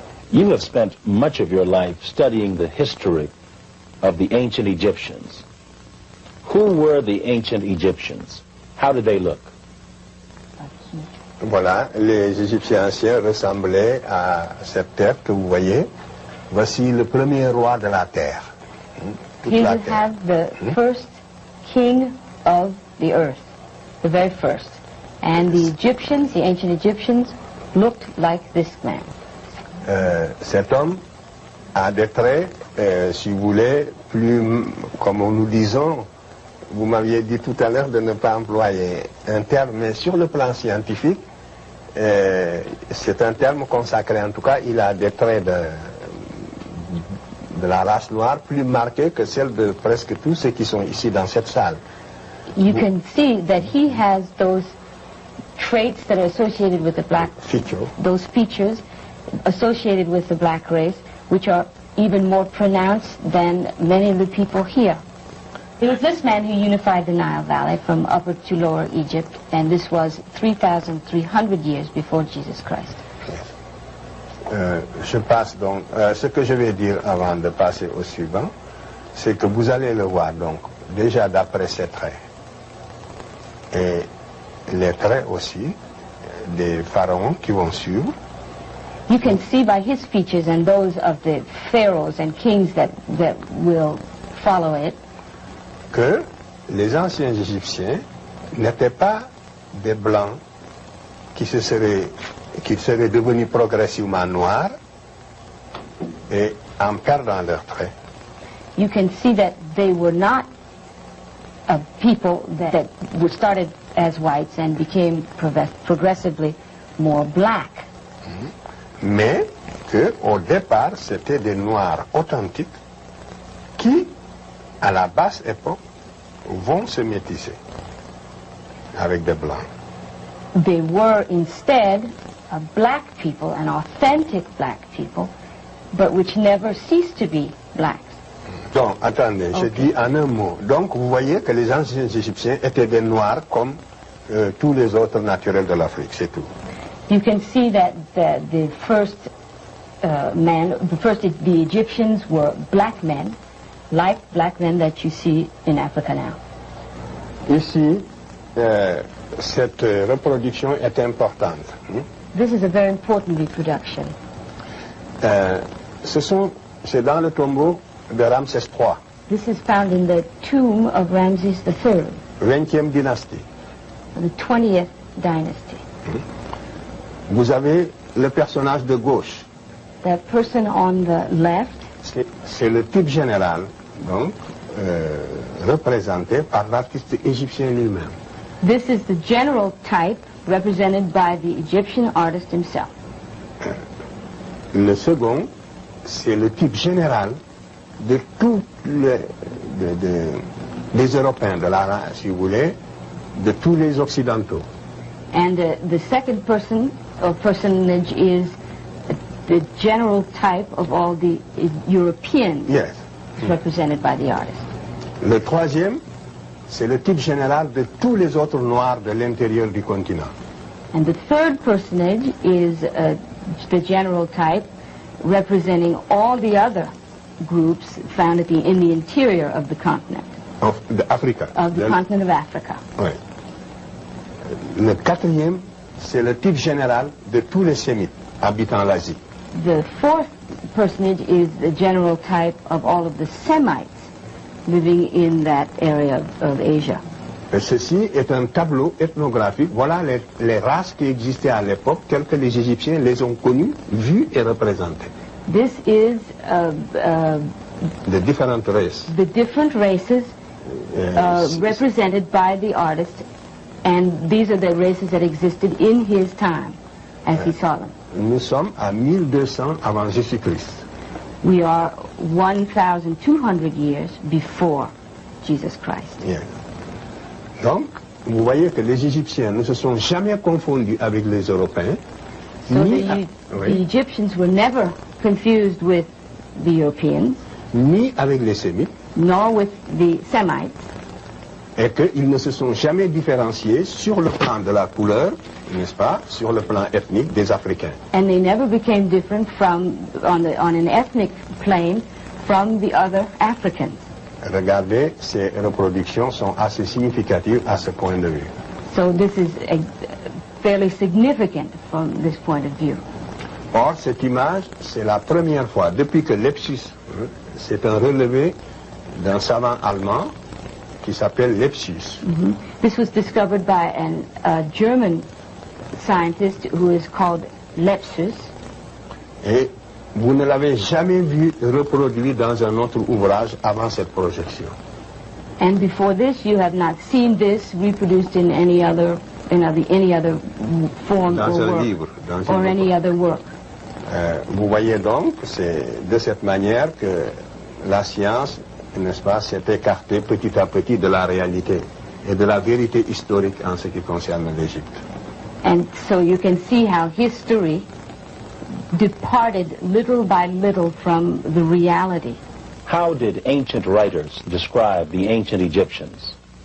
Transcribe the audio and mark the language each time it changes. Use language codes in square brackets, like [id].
[en] You have spent much of your life studying the history of the ancient Egyptians. Who were the ancient Egyptians? How did they look? [fr] Voilà, les Égyptiens anciens ressemblaient à cette terre que vous voyez. Voici le premier roi de la terre. [en] Here you have the first king of the earth, the very first. And the Egyptians, the ancient Egyptians, looked like this man. [fr] cet homme a des traits, si vous voulez, plus, comme nous disons, vous m'aviez dit tout à l'heure de ne pas employer un terme, mais sur le plan scientifique, c'est un terme consacré. En tout cas, il a des traits de la race noire plus marqués que celles de presque tous ceux qui sont ici dans cette salle. [en] You can see that he has those traits that are associated with the black, those features associated with the black race, which are even more pronounced than many of the people here. It was this man who unified the Nile Valley from Upper to Lower Egypt, and this was 3,300 years before Jesus Christ. [fr] Je passe donc, ce que je vais dire avant de passer au suivant, c'est que vous allez le voir donc, déjà d'après ses traits, et les traits aussi des pharaons qui vont suivre. [en] You can see by his features and those of the pharaohs and kings that will follow it, [fr] que les anciens Égyptiens n'étaient pas des blancs qui seraient devenus progressivement noirs et en perdant leurs traits. [en] You can see that they were not a people that were started as whites and became progressively more black. [fr] Mais qu'au départ, c'était des noirs authentiques qui, à la basse époque, vont se métisser avec des blancs. [en] They were instead a black people, an authentic black people, but which never ceased to be blacks. [fr] Donc, attendez, je dis en un mot. Donc, vous voyez que les anciens Égyptiens étaient des noirs comme tous les autres naturels de l'Afrique, c'est tout. [en] You can see that the first the Egyptians were black men, like black men that you see in Africa now. [fr] Ici, cette reproduction est importante. [en] This is a very important reproduction. [fr] C'est dans le tombeau de Ramsès III. [en] This is found in the tomb of Ramses III, [fr] 20e dynastie. [en] the 20th dynasty. [fr] Vous avez le personnage de gauche. [en] The person on the left, [fr] C'est le type général, donc, représenté par l'artiste égyptien lui-même. [en] this is the general type represented by the Egyptian artist himself. [fr] Le second, c'est le type général de tous des Européens, si vous voulez, de tous les Occidentaux. [en] And the second person or personage is the general type of all the Europeans Yes. represented by the artist. [fr] Le troisième, c'est le type général de tous les autres Noirs de l'intérieur du continent. [en] And the third personage is the general type representing all the other groups found in the interior of the continent, Of Africa. of the continent of Africa. [fr] Oui. Le quatrième, c'est le type général de tous les Sémites habitant l'Asie. [en] The fourth personage is the general type of all of the Semites living in that area of Asia. [fr] Et ceci est un tableau ethnographique. Voilà les races qui existaient à l'époque, telles que les Égyptiens les ont connues, vues et représentées. [en] This is [fr] De différentes races. [en] the different races represented by the artist, and these are the races that existed in his time as he saw them. [fr] Nous sommes à 1200 avant Jésus-Christ. [en] We are 1,200 years before Jesus Christ. [fr] Bien. Donc, vous voyez que les Égyptiens ne se sont jamais confondus avec les Européens, [en] So [fr] ni, [en] the Egyptians were never confused with the Europeans, [fr] ni avec les Sémites, [en] nor with the Semites, [fr] et qu'ils ne se sont jamais différenciés sur le plan de la couleur, n'est-ce pas, sur le plan ethnique des Africains. [en] and they never became different on an ethnic plane from the other Africans. [fr] Regardez, ces reproductions sont assez significatives à ce point de vue. [en] So this is fairly significant from this point of view. [fr] Or, cette image, c'est la première fois, depuis que Lepsius, c'est un relevé d'un savant allemand qui s'appelle Lepsius. [en] This was discovered by a German scientist who is called Lepsius. [fr] Et Vous ne l'avez jamais vu reproduit dans un autre ouvrage avant cette projection. [en] And before this, you have not seen this reproduced in any other form [fr] Dans [en] or [fr] un [en] work, [fr] livre, dans [en] or [fr] un [en] any [fr] autre. [en] other work. [fr] Vous voyez donc, c'est de cette manière que la science, n'est-ce pas, s'est écartée petit à petit de la réalité et de la vérité historique en ce qui concerne l'Égypte. [en] And so you can see how history departed little by little from the reality. How did ancient writers describe the ancient Egyptians?